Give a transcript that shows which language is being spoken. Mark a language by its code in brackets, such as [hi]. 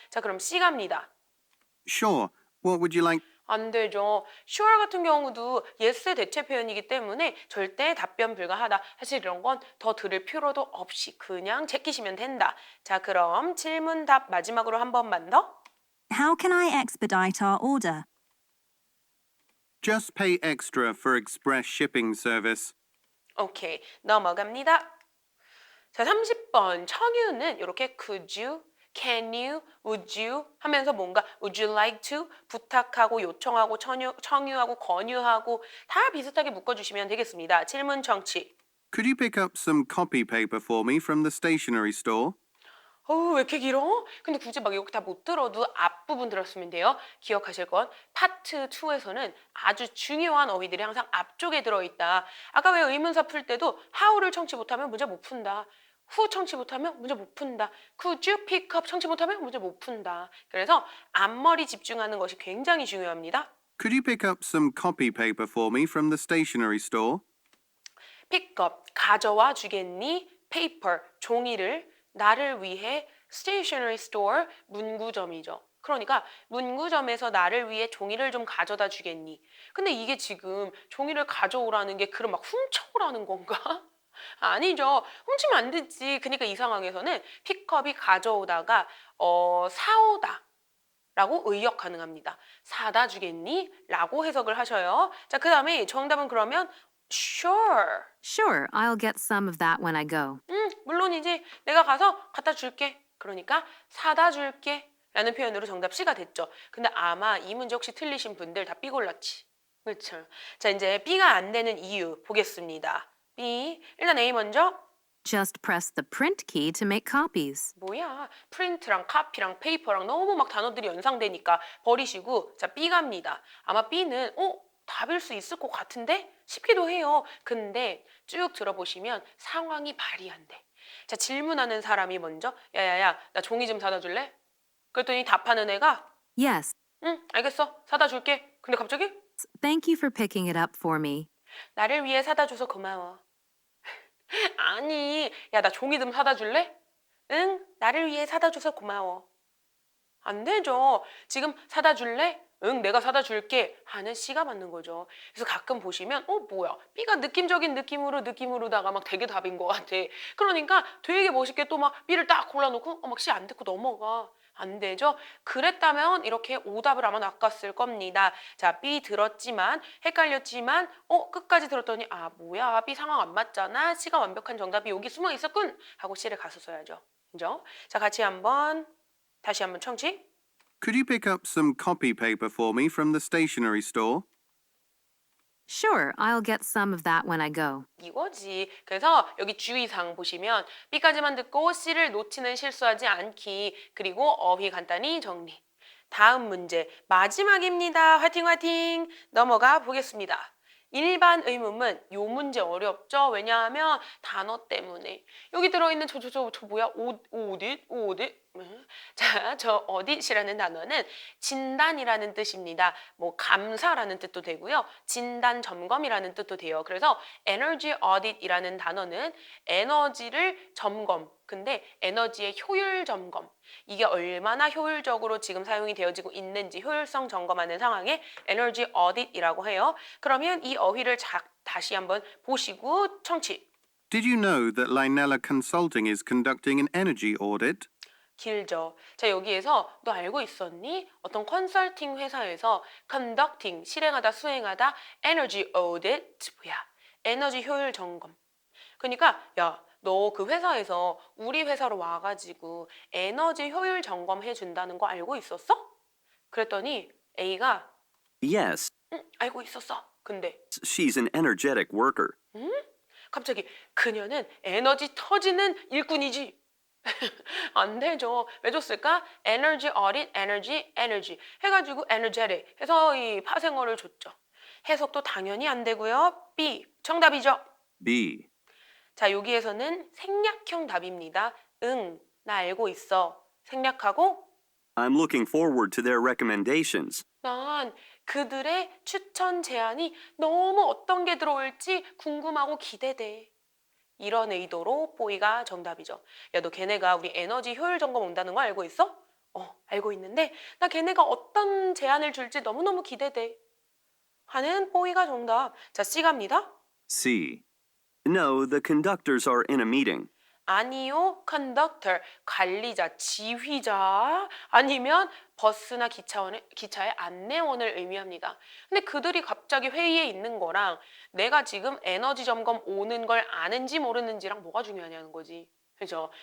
[ko] 자, 그럼 C 갑니다. [en] sure. What would you like? [ko] 안 되죠. sure 같은 경우도 yes의 대체 표현이기 때문에 절대 답변 불가하다. 사실 이런 건 더 들을 필요도 없이 그냥 제끼시면 된다. 자, 그럼 질문 답 마지막으로 한 번만 더. [en] How can I expedite our order? Just pay extra for express shipping service. [ko] 오케이, 넘어갑니다. 자, 30번 청유는 이렇게 [en] could you, can you, would you [ko] 하면서 뭔가 [en] would you like to [ko] 부탁하고 요청하고 청유하고 권유하고 다 비슷하게 묶어주시면 되겠습니다. 질문 청취. [en] Could you pick up some copy paper for me from the stationery store? [ko] 왜 이렇게 길어? 근데 굳이 막 여기 다 못 들어도 앞부분 들었으면 돼요. 기억하실 건 파트 2에서는 아주 중요한 어휘들이 항상 앞쪽에 들어있다. 아까 왜 의문사 풀 때도 how를 청취 못하면 문제 못 푼다. who 청취 못하면 문제 못 푼다. [en] could you pick up [ko] 청취 못하면 문제 못 푼다. 그래서 앞머리 집중하는 것이 굉장히 중요합니다. [en] Could you pick up some copy paper for me from the stationery store? pick up, [ko] 가져와 주겠니? paper, 종이를 나를 위해 stationery store 문구점이죠. 그러니까 문구점에서 나를 위해 종이를 좀 가져다 주겠니? 근데 이게 지금 종이를 가져오라는 게 글을 막 훔쳐오라는 건가? 아니죠. 훔치면 안 되지. 그러니까 이 상황에서는 픽업이 가져오다가 사오다 라고 의역 가능합니다. 사다 주겠니? 라고 해석을 하셔요. 자, 그 다음에 정답은 그러면 sure. [en] Sure, I'll get some of that when I go. [ko] 물론이지. 내가 가서 갖다 줄게. 그러니까 사다 줄게. 라는 표현으로 정답 C가 됐죠. 근데 아마 이 문제 혹시 틀리신 분들 다 B 골랐지. 그렇죠. 자, 이제 B가 안 되는 이유 보겠습니다. B. 일단 A 먼저. [en] Just press the print key to make copies. [ko] 뭐야? 프린트랑 카피랑 페이퍼랑 너무 막 단어들이 연상되니까 버리시고 자, B 갑니다. 아마 B는 답일 수 있을 것 같은데 싶기도 해요. 근데 쭉 들어보시면 상황이 발이 안 돼. 자, 질문하는 사람이 먼저 야야야 나 종이 좀 사다 줄래? 그랬더니 답하는 애가 [en] Yes, [ko] 응 알겠어 사다 줄게. 근데 갑자기 [en] thank you for picking it up for me. [ko] 나를 위해 사다 줘서 고마워. 아니 야 나 종이 좀 사다 줄래? 응 나를 위해 사다 줘서 고마워. 안 되죠. 지금 사다 줄래? 응, 내가 사다 줄게 하는 C가 맞는 거죠. 그래서 가끔 보시면 뭐야 B가 느낌적인 느낌으로다가 막 되게 답인 것 같아. 그러니까 되게 멋있게 또 막 B를 딱 골라놓고 막 C 안 듣고 넘어가. 안 되죠. 그랬다면 이렇게 오답을 아마 낚았을 겁니다. 자, B 들었지만 헷갈렸지만 끝까지 들었더니 아 뭐야 B 상황 안 맞잖아. C가 완벽한 정답이 여기 숨어 있었군 하고 C를 가서 써야죠. 그죠? 자, 다시 한번 청취. [en] Could you pick up some copy paper for me from the stationery store? Sure, I'll get some of that when I go. [ko] 이거지. 그래서 여기 주의사항 보시면 B까지만 듣고 C를 놓치는 실수하지 않기. 그리고 어휘 간단히 정리. 다음 문제 마지막입니다. 화이팅 화이팅. 넘어가 보겠습니다. 일반 의문문 요 문제 어렵죠? 왜냐하면 단어 때문에 여기 들어있는 저 뭐야? 어디? 자, 저 어디시라는 단어는 진단이라는 뜻입니다. 뭐 감사라는 뜻도 되고요. 진단 점검이라는 뜻도 돼요. 그래서 에너지 어딧이라는 단어는 에너지를 점검. 근데 에너지의 효율 점검. 이게 얼마나 효율적으로 지금 사용이 되어지고 있는지 효율성 점검하는 상황에 에너지 어딧이라고 해요. 그러면 이 어휘를 다시 한번 보시고 청취. [en] Did you know that Linella Consulting is conducting an energy audit? [ko] 길죠. 자, 여기에서 너 알고 있었니? 어떤 컨설팅 회사에서 conducting, 실행하다, 수행하다, energy audit, 뭐야? 에너지 효율 점검. 그러니까 야, 너 그 회사에서 우리 회사로 와가지고 에너지 효율 점검해 준다는 거 알고 있었어? 그랬더니 A가 [en] Yes, [ko] 알고 있었어. 근데 [en] she's an energetic worker. [ko] 갑자기 그녀는 에너지 터지는 일꾼이지. 안 되죠. 왜 줬을까? 에너지 어린 에너지 해가지고 energetic 해서 이 파생어를 줬죠. 해석도 당연히 안 되고요. B 정답이죠. B. 자, 여기에서는 생략형 답입니다. 응, 나 알고 있어. 생략하고 [en] I'm looking forward to their recommendations. [ko] 난 그들의 추천 제안이 너무 어떤 게 들어올지 궁금하고 기대돼. 이런 의도로 보이가 정답이죠. 야, 너 걔네가 우리 에너지 효율 점검 온다는 거 알고 있어? 알고 있는데 나 걔네가 어떤 제안을 줄지 너무너무 기대돼. 하는 보이가 정답. 자, C 갑니다. C. [en] No, the conductors are in a meeting. [ko] 아니요, 컨덕터, 관리자, 지휘자, 아니면 버스나 기차의 안내원을 의미합니다. 근데 그들이 갑자기 회의에 있는 거랑 내가 지금 에너지 점검 오는 걸 아는지 모르는지랑 뭐가 중요하냐는 거지. 그죠?